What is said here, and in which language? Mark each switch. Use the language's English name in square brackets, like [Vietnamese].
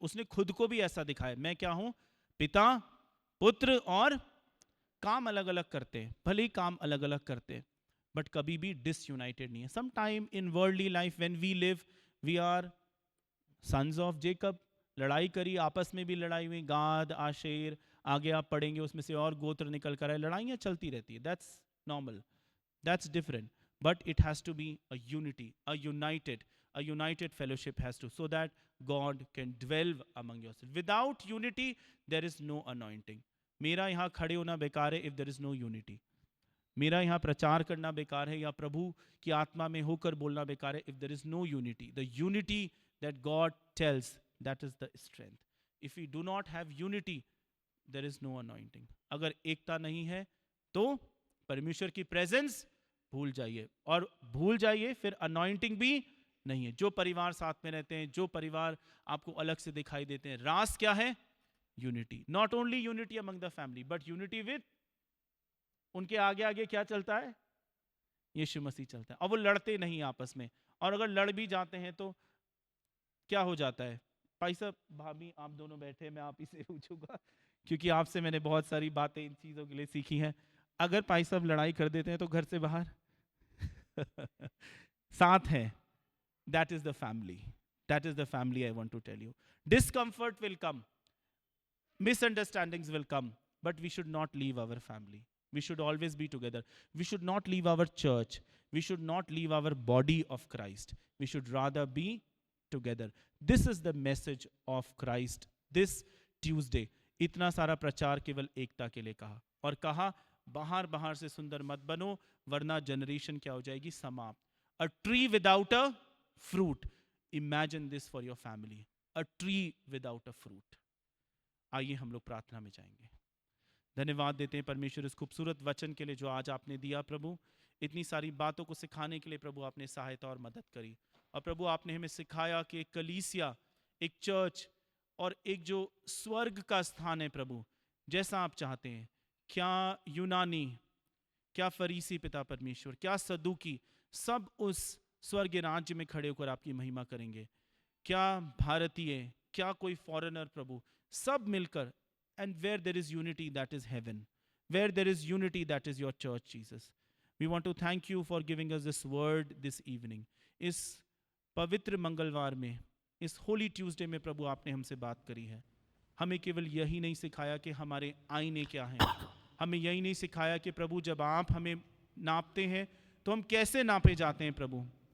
[Hindi] उसने खुद को भी ऐसा दिखाया, मैं क्या हूं, पिता, पुत्र, और काम अलग अलग करते हैं, भले ही काम अलग अलग करते हैं, बट कभी भी डिसयूनाइटेड नहीं है. [English] Some time in worldly life when we live, we are sons of Jacob. [Hindi] लड़ाई करी, आपस में भी लड़ाई हुई, गाद, आशेर, आगे आप पढ़ेंगे उसमें से और गोत्र निकल कर आए, लड़ाइयाँ चलती रहती है. [English] That's normal, that's different. But it has to be a unity, a united fellowship has to, so that God can dwell among yourselves. Without unity, there is no anointing. [Hindi] मेरा यहाँ खड़े होना बेकार है [English] if there is no unity. [Hindi] मेरा यहाँ प्रचार करना बेकार है या प्रभु की आत्मा में होकर बोलना बेकार है if there is no unity. [English] The unity that God tells, that is the strength. If you do not have unity there is no anointing. [Hindi] अगर एकता नहीं है तो परमेश्वर की प्रेजेंस भूल जाइए, और भूल जाइए फिर अनॉइंटिंग भी नहीं है। जो परिवार साथ में रहते हैं, जो परिवार आपको अलग से दिखाई देते हैं, रास क्या है? Unity. [English] not only unity among the family but unity with, [Hindi] उनके आगे आगे क्या चलता है? यीशु मसीह चलता है। और वो लड़ते नहीं आपस में, और अगर लड़ भी जाते हैं तो क्या हो जाता है? भाई साहब, भाभी आप दोनों बैठे, मैं आप ही से पूछूंगा क्योंकि आपसे मैंने बहुत सारी बातें इन चीजों के लिए सीखी हैं। अगर भाई साहब लड़ाई कर देते हैं तो घर से बाहर साथ हैं, [English] That is the family, that is the family I want to tell you. Discomfort will come, misunderstandings will come, but we should not leave our family. We should always be together. We should not leave our church. We should not leave our body of Christ. We should rather be together. This is the message of Christ this Tuesday. [Hindi] इतना सारा प्रचार केवल एकता के लिए कहा, और कहा बाहर बाहर से सुंदर मत बनो वरना जनरेशन क्या हो जाएगी? [English] समाप्त। A tree without a fruit. Imagine this for your family. A tree without a fruit. [Hindi] आइए हम लोग प्रार्थना में जाएंगे। धन्यवाद देते हैं परमेश्वर इस खूबसूरत वचन के लिए जो आज आपने दिया प्रभु। इतनी सारी बातों को सिखाने के लिए प्रभु आपने सहायता और मदद करी, और प्रभु आपने हमें सिखाया कि एक कलीसिया, एक चर्च और एक जो स्वर्ग का स्थान है प्रभु, जैसा आप चाहते हैं, क्या यूनानी, क्या फरीसी पिता परमेश्वर, क्या सदूकी, सब उस स्वर्ग राज्य में खड़े होकर आपकी महिमा करेंगे। क्या भारतीय, क्या कोई फॉरेनर प्रभु, सब मिलकर, [English] and where there is unity that is heaven, where there is unity that is your church Jesus. We want to thank you for giving us this word this evening. [Hindi] इस पवित्र मंगलवार में, इस होली ट्यूसडे में प्रभु आपने हमसे बात करी है। हमें केवल यही नहीं सिखाया कि हमारे आईने क्या हैं, हमें यही नहीं सिखाया कि प्रभु जब आप हमें नापते हैं तो हम कैसे नापे जाते हैं प्रभु।